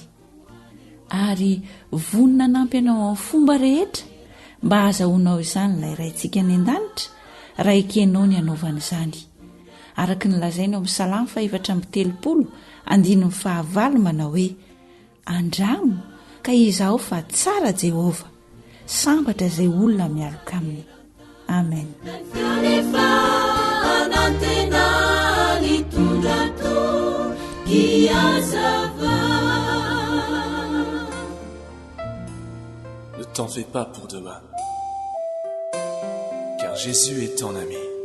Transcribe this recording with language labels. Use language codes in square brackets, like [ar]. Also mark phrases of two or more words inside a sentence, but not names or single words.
[mg] Ary vonina nampy anao amin'ny fomba rehetra mba ahazahoanao izany ilay raintsika ny an-danitra raha ekenao ny anaovana izany. Araka ny lazaina ao amin'ny Salamo 4:30 manao hoe: andramo ka izaho fa tsara Jehova, sambatra izay olona mialoka aminy. Amen. [fr] Ne t'en fais pas pour demain, car Jésus est ton ami.